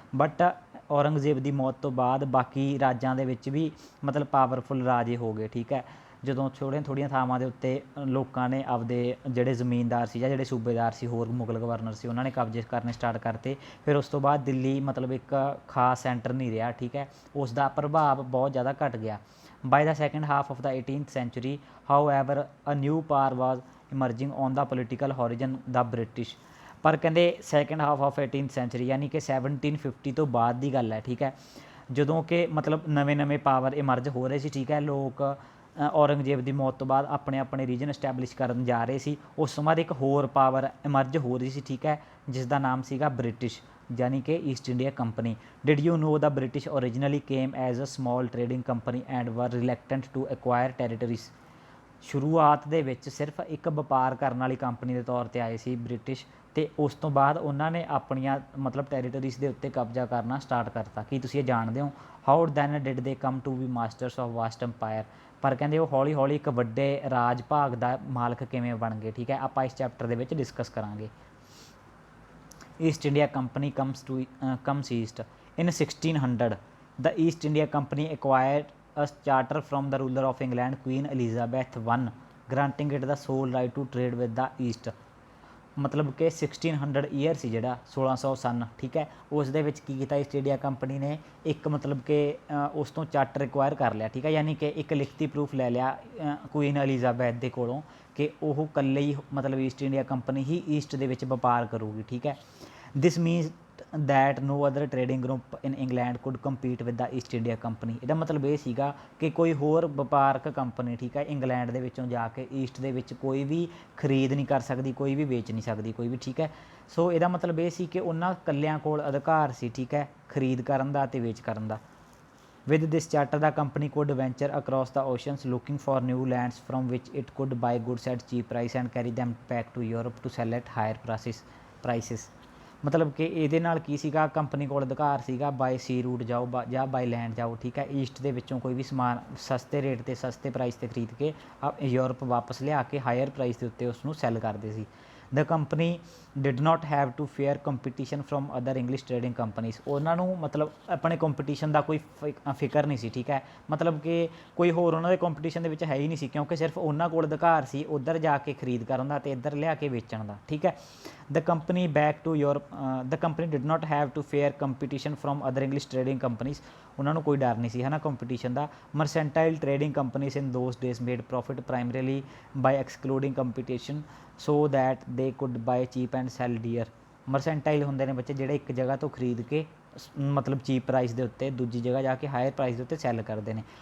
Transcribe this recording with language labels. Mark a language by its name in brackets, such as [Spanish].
[Punjabi] But Aurangzeb ਦੀ ਮੌਤ ਤੋਂ ਬਾਅਦ ਬਾਕੀ ਰਾਜਾਂ ਦੇ ਵਿੱਚ ਵੀ ਮਤਲਬ ਪਾਵਰਫੁਲ ਰਾਜੇ ਹੋ ਗਏ, ਠੀਕ ਹੈ। ਜਦੋਂ ਥੋੜ੍ਹੀਆਂ ਥਾਵਾਂ ਦੇ ਉੱਤੇ ਲੋਕਾਂ ਨੇ ਆਪਦੇ ਜਿਹੜੇ ਜ਼ਮੀਨਦਾਰ ਸੀ ਜਾਂ ਜਿਹੜੇ ਸੂਬੇਦਾਰ ਸੀ, ਹੋਰ ਮੁਗਲ ਗਵਰਨਰ ਸੀ, ਉਹਨਾਂ ਨੇ ਕਬਜ਼ੇ ਕਰਨੇ ਸਟਾਰਟ ਕਰਤੇ। ਫਿਰ ਉਸ ਤੋਂ ਬਾਅਦ ਦਿੱਲੀ ਮਤਲਬ ਇੱਕ ਖਾਸ ਸੈਂਟਰ ਨਹੀਂ ਰਿਹਾ, ਠੀਕ ਹੈ, ਉਸ ਦਾ ਪ੍ਰਭਾਵ ਬਹੁਤ ਜ਼ਿਆਦਾ ਘੱਟ ਗਿਆ। [English] By the second half of the 18th century, however, a new power was emerging on the political horizon, the British. [Punjabi] ਪਰ ਕਹਿੰਦੇ [English] second half of 18th century [Punjabi] ਯਾਨੀ ਕਿ 1750 ਤੋਂ ਬਾਅਦ ਦੀ ਗੱਲ ਹੈ, ਠੀਕ ਹੈ, ਜਦੋਂ ਕਿ ਮਤਲਬ ਨਵੇਂ ਪਾਵਰ ਇਮਰਜ ਹੋ ਰਹੇ ਸੀ, ਠੀਕ ਹੈ। ਲੋਕ ਔਰੰਗਜ਼ੇਬ ਦੀ ਮੌਤ ਤੋਂ ਬਾਅਦ ਆਪਣੇ ਰੀਜਨ ਇਸਟੈਬਲਿਸ਼ ਕਰਨ ਜਾ ਰਹੇ ਸੀ। ਉਸ ਤੋਂ ਬਾਅਦ ਇੱਕ ਹੋਰ ਪਾਵਰ ਇਮਰਜ ਹੋ ਰਹੀ ਸੀ, ਠੀਕ ਹੈ, ਜਿਸ ਦਾ ਨਾਮ ਸੀਗਾ ਬ੍ਰਿਟਿਸ਼, ਯਾਨੀ ਕਿ East India company. [English] Did you know the British originally came as a small trading company and were reluctant to acquire territories. [Punjabi] ਸ਼ੁਰੂਆਤ ਦੇ ਵਿੱਚ ਸਿਰਫ ਇੱਕ ਵਪਾਰ ਕਰਨ ਵਾਲੀ ਕੰਪਨੀ ਦੇ ਤੌਰ 'ਤੇ ਆਏ ਸੀ ਬ੍ਰਿਟਿਸ਼, ਅਤੇ ਉਸ ਤੋਂ ਬਾਅਦ ਉਹਨਾਂ ਨੇ ਆਪਣੀਆਂ ਮਤਲਬ ਟੈਰੀਟਰੀਜ਼ ਦੇ ਉੱਤੇ ਕਬਜ਼ਾ ਕਰਨਾ ਸਟਾਰਟ ਕਰਤਾ। ਕੀ ਤੁਸੀਂ ਇਹ ਜਾਣਦੇ ਹੋ? [English] How then did they come to be masters of vast empire. [Punjabi] ਪਰ ਕਹਿੰਦੇ ਉਹ ਹੌਲੀ ਹੌਲੀ ਇੱਕ ਵੱਡੇ ਰਾਜ ਭਾਗ ਦਾ ਮਾਲਕ ਕਿਵੇਂ ਬਣ ਗਏ, ਠੀਕ ਹੈ, ਆਪਾਂ ਇਸ ਚੈਪਟਰ ਦੇ ਵਿੱਚ ਡਿਸਕਸ ਕਰਾਂਗੇ। [English] East India Company comes east. In 1600, the East India Company acquired a charter from the ruler of England, Queen Elizabeth I, granting it the sole right to trade with the East. [Punjabi] ਮਤਲਬ ਕਿ 1600 year ਸੀ ਜਿਹੜਾ 1600 ਸਨ, ਠੀਕ ਹੈ, ਉਸ ਦੇ ਵਿੱਚ ਕੀ ਕੀਤਾ East India company ਨੇ, ਇੱਕ ਮਤਲਬ ਕਿ ਉਸ ਤੋਂ ਚਾਰਟਰ ਰਿਕਵਾਇਰ ਕਰ ਲਿਆ, ਠੀਕ ਹੈ, ਯਾਨੀ ਕਿ ਇੱਕ ਲਿਖਤੀ ਪ੍ਰੂਫ ਲੈ ਲਿਆ ਕੁਈਨ ਐਲਿਜ਼ਾਬੈਥ ਦੇ ਕੋਲੋਂ ਕਿ ਉਹ ਇਕੱਲੇ ਹੀ ਮਤਲਬ ਈਸਟ ਇੰਡੀਆ ਕੰਪਨੀ ਹੀ ਈਸਟ ਦੇ ਵਿੱਚ ਵਪਾਰ ਕਰੂਗੀ, ਠੀਕ ਹੈ। [English] This means that no other trading group in England could compete with the East India Company. [Punjabi] ਇਹਦਾ ਮਤਲਬ ਇਹ ਸੀਗਾ ਕਿ ਕੋਈ ਹੋਰ ਵਪਾਰਕ ਕੰਪਨੀ, ਠੀਕ ਹੈ, ਇੰਗਲੈਂਡ ਦੇ ਵਿੱਚੋਂ ਜਾ ਕੇ ਈਸਟ ਦੇ ਵਿੱਚ ਕੋਈ ਵੀ ਖਰੀਦ ਨਹੀਂ ਕਰ ਸਕਦੀ, ਕੋਈ ਵੀ ਵੇਚ ਨਹੀਂ ਸਕਦੀ ਕੋਈ ਵੀ, ਠੀਕ ਹੈ। ਸੋ ਇਹਦਾ ਮਤਲਬ ਇਹ ਸੀ ਕਿ ਉਹਨਾਂ ਇਕੱਲਿਆਂ ਕੋਲ ਅਧਿਕਾਰ ਸੀ, ਠੀਕ ਹੈ, ਖਰੀਦ ਕਰਨ ਦਾ ਅਤੇ ਵੇਚ ਕਰਨ ਦਾ। [English] With this charter, the company could venture across the oceans looking for new lands from which it could buy goods at cheap price and carry them back to Europe to sell at higher prices. [Punjabi] ਮਤਲਬ ਕਿ ਇਹਦੇ ਨਾਲ ਕੀ ਸੀਗਾ, company ਕੋਲ ਅਧਿਕਾਰ ਸੀਗਾ bye see route ਜਾਓ ਜਾਂ ਬਾਏ ਲੈਂਡ ਜਾਓ, ਠੀਕ ਹੈ, ਈਸਟ ਦੇ ਵਿੱਚੋਂ ਕੋਈ ਵੀ ਸਮਾਨ ਸਸਤੇ ਰੇਟ 'ਤੇ ਸਸਤੇ ਪ੍ਰਾਈਸ 'ਤੇ ਖਰੀਦ ਕੇ ਯੂਰਪ ਵਾਪਸ ਲਿਆ ਕੇ ਹਾਇਰ ਪ੍ਰਾਈਸ ਦੇ ਉੱਤੇ ਉਸ ਨੂੰ ਸੈੱਲ ਕਰਦੇ ਸੀ। [English] The company did not have to fear competition from other English trading companies. [Punjabi] ਉਹਨਾਂ ਨੂੰ ਮਤਲਬ ਆਪਣੇ ਕੰਪੀਟੀਸ਼ਨ ਦਾ ਕੋਈ ਫਿਕਰ ਨਹੀਂ ਸੀ, ਠੀਕ ਹੈ, ਮਤਲਬ ਕਿ ਕੋਈ ਹੋਰ ਉਹਨਾਂ ਦੇ ਕੰਪੀਟੀਸ਼ਨ ਦੇ ਵਿੱਚ ਹੈ ਹੀ ਨਹੀਂ ਸੀ, ਕਿਉਂਕਿ ਸਿਰਫ ਉਹਨਾਂ ਕੋਲ ਅਧਿਕਾਰ ਸੀ ਉੱਧਰ ਜਾ ਕੇ ਖਰੀਦ ਕਰਨ ਦਾ ਅਤੇ ਇੱਧਰ ਲਿਆ ਕੇ ਵੇਚਣ ਦਾ, ਠੀਕ ਹੈ। [English] The company back to Europe, the company did not have to fear competition from other English trading companies. [Punjabi] ਉਹਨਾਂ ਨੂੰ ਕੋਈ ਡਰ ਨਹੀਂ ਸੀ ਹੈ ਨਾ competition ਦਾ। [English] Mercantile trading companies in those days made profit primarily by excluding competition so that they could buy cheap and sell dear. [Punjabi] ਮਰਸੈਂਟਾਈਲ ਹੁੰਦੇ ਨੇ ਬੱਚੇ ਜਿਹੜੇ ਇੱਕ ਜਗ੍ਹਾ ਤੋਂ ਖਰੀਦ ਕੇ ਮਤਲਬ ਚੀਪ ਪ੍ਰਾਈਸ ਦੇ ਉੱਤੇ ਦੂਜੀ ਜਗ੍ਹਾ ਜਾ ਕੇ ਹਾਇਰ ਪ੍ਰਾਈਸ ਦੇ ਉੱਤੇ ਸੈੱਲ ਕਰਦੇ ਨੇ।